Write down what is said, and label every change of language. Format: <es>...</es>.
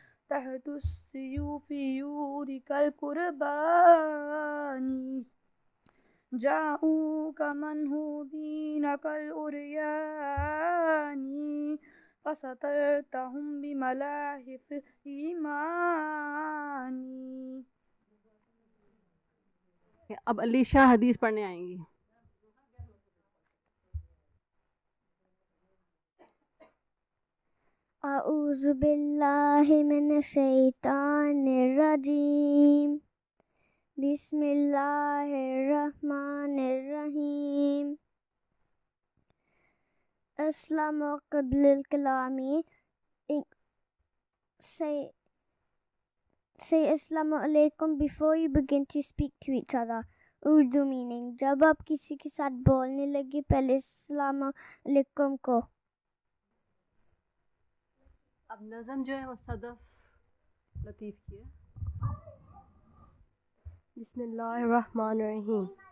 <ar>تحت السيوف يورك القربان جاءوك منهوبين كالأريان فسترتهم بملاهف الإيمان.</ar> <hi>अब अलीशा हदीस पढ़ने आएंगी.</hi> <ar>أعوذ بالله من الشيطان الرجيم بسم الله الرحمن الرحيم. Assalamu قبل الكلام.</ar> <en>Say Assalamu alaikum before you begin to speak to each other. Urdu meaning.</en> <hi>जब आप किसी के साथ बोलने लगे पहले Assalamu alaikum को. अब नज़म जो है वो सदफ लतीफ़ की है.</hi> <ar>बिस्मिल्लाहिर्रहमानिर्रहीम.</ar>